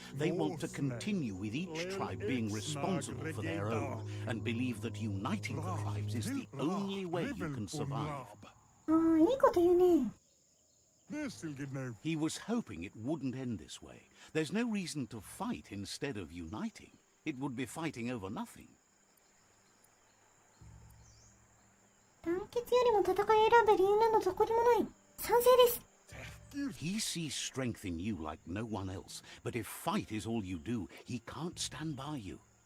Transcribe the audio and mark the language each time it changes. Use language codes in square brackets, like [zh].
[en] They want to continue with each tribe being responsible for their own and believe that uniting the tribes is the only way you can survive. [ja] ああ、いいこと言うね。 [en] He was hoping it wouldn't end this way. There's no reason to fight instead of uniting. It would be fighting over nothing. [ja] 団結よりも戦いを選ぶ理由などどこにもない。賛成です。 [en] He sees strength in you like no one else, but if fight is all you do, he can't stand by you.